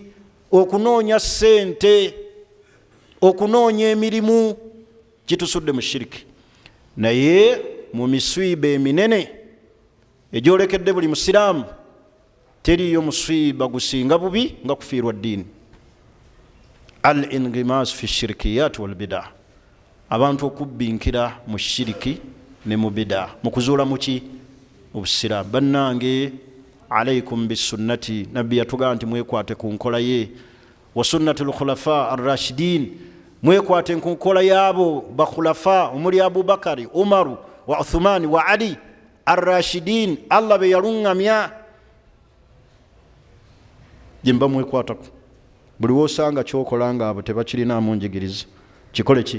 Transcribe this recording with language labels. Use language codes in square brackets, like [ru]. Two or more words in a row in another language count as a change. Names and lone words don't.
[lg] Okunoonya ssente, okunoonya emirimu kitusudde mu shiriki. Naye mu miswiba eminene egyolekedde buli musiraamu, teriyo muswiba gusinga bubi nga kufiirwa ddiini. [ar] الانغماس في الشركيات والبدع. [lg] Abantu okubbinkira mu shiriki ne mu bid'a, mu kuzuula muki? Mu busiraamu. Bannange, [ar] عليكم بسنتي. [lg] Nabbi yatugamba nti mwekwate ku nkola ye. [ar] وسنة الخلفاء الراشدين. [lg] Mwekwate ku nkola y'abo bakhulafa omuli Abubakari, Umaru wa Uthmani wa Ali ar-rashidin. Allah be yalungamya. Jemba mwekwatako. Buli wosanga kyokola nga abo tebakirinaamu njigiriza, kikole ki?